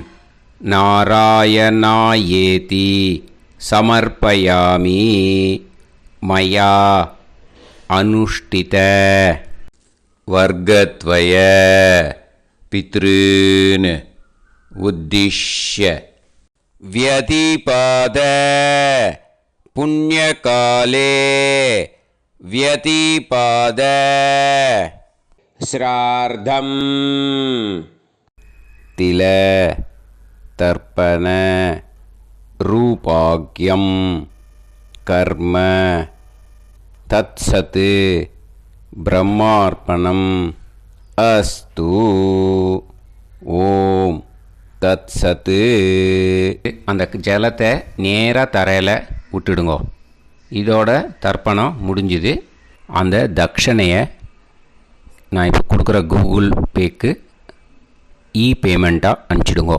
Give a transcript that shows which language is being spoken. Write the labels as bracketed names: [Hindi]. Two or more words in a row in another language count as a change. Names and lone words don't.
[Sanskrit] नारायणायेति समर्पयामि मया अनुष्ठित वर्गद्वय पितॄन् उद्दिश्य व्यतिपाद पुण्यकाले व्यतिपाद श्रार्धम् तिल तर्पण रूपाग्यम कर्म तत्सत् ब्रह्मार्पणम् अस्तु ओम தத்சத்து. [Tamil] அந்த ஜலத்தை நேராக தரையில் விட்டுடுங்கோ. இதோட தர்ப்பணம் முடிஞ்சுது. அந்த தட்சணையை நான் இப்போ கொடுக்குற கூகுள் பேக்கு பேமெண்ட்டாக அனுப்பிச்சிடுங்கோ.